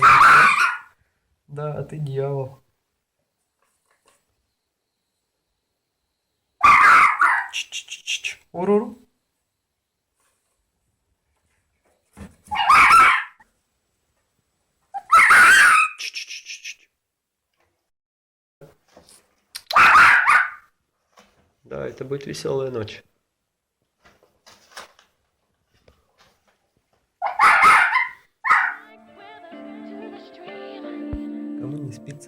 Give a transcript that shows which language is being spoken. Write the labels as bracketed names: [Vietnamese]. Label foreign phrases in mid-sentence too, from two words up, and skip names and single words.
[Russian] Да, ты дьявол. Ч-ч-ч-ч. Уруру. Ч-ч-ч-ч. Да, это будет веселая ночь. Кому не спится?